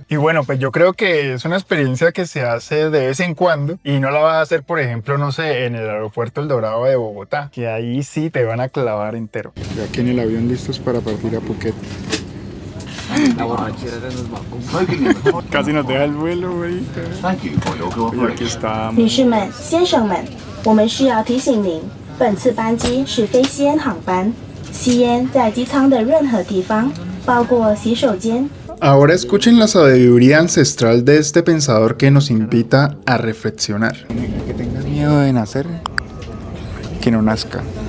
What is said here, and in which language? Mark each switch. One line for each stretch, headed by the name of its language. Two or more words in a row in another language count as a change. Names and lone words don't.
Spanish: Y bueno, pues yo creo que es una experiencia que se hace de vez en cuando y no la vas a hacer, por ejemplo, no sé, en el aeropuerto El Dorado de Bogotá, que ahí sí te van a clavar entero. Ya aquí en el avión listos para partir a Phuket. La borrachera se nos va a comprar. Casi nos deja el vuelo, güey. Y aquí está.
Chinese: 女士们、先生们，我们需要提醒您，本次班机是非吸烟航班，吸烟在机舱的任何地方，包括洗手间。
Spanish: Ahora escuchen la sabiduría ancestral de este pensador que nos invita a reflexionar. Que tengas miedo de nacer, que no nazca.